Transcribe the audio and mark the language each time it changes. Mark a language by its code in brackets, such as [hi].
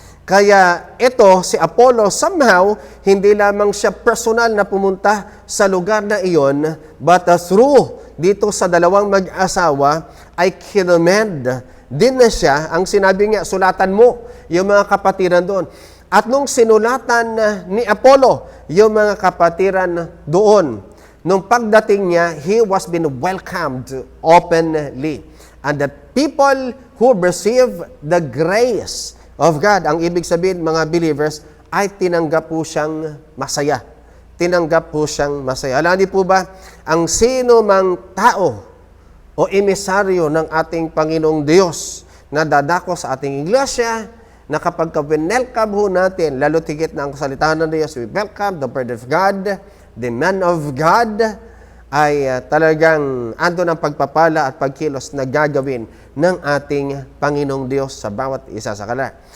[tl] Kaya ito, si Apollo, somehow, hindi lamang siya personal na pumunta sa lugar na iyon, but through dito sa dalawang mag-asawa, ay kinommand din na siya. Ang sinabi niya, sulatan mo yung mga kapatiran doon. At nung sinulatan ni Apollo yung mga kapatiran doon, nung pagdating niya, [en] he was been welcomed openly. And the people who receive the grace of God, [tl] ang ibig sabihin mga believers, ay tinanggap po siyang masaya. Tinanggap po siyang masaya. Alam niyo po ba, ang sino mang tao o emisaryo ng ating Panginoong Diyos na dadako sa ating iglesia, na kapag welcome ho natin, lalo tigit na ang salita ng Diyos, [en] we welcome the Word of God, [tl] the man of God, ay talagang ando ng pagpapala at pagkilos na gagawin ng ating Panginoong Diyos sa bawat isa sa kanila.